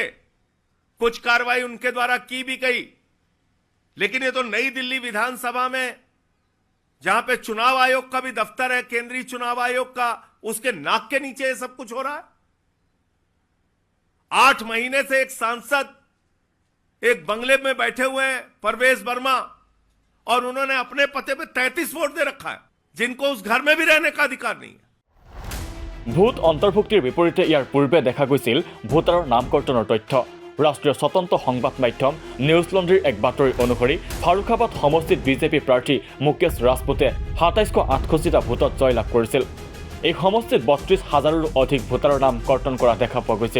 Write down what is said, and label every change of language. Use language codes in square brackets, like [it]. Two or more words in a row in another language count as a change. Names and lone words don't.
[hi] कुछ कार्रवाई उनके द्वारा की भी गई, लेकिन ये तो नई दिल्ली विधानसभा में, जहां पे चुनाव आयोग का भी दफ्तर है, केंद्रीय चुनाव आयोग का, उसके नाक के नीचे ये सब कुछ हो रहा है। 8 महीने से एक सांसद एक बंगले में बैठे हुए हैं, परवेज वर्मा, और उन्होंने अपने पते पे 33 वोट दे रखा है, जिनको उस घर में भी रहने का अधिकार नहीं है। [as] ভোট অন্তৰ্ভুক্তিৰ বিপৰীতে ইয়াৰ পূৰ্বে দেখা গৈছিল ভোটাৰৰ নামকৰ্তনৰ তথ্য। ৰাষ্ট্ৰীয় স্বতন্ত্ৰ সংবাদ মাধ্যম নিউজ লণ্ড্ৰীৰ এক বাতৰি অনুসৰি ফাৰুখাবাদ সমষ্টিত বিজেপি প্ৰাৰ্থী মুকেশ ৰাজপুতে ২৭৬৮টা ভোটত জয়লাভ কৰিছিল। এই সমষ্টিত ৩২,০০০ৰো অধিক ভোটাৰৰ নাম কৰ্তন কৰা দেখা পোৱা গৈছিল।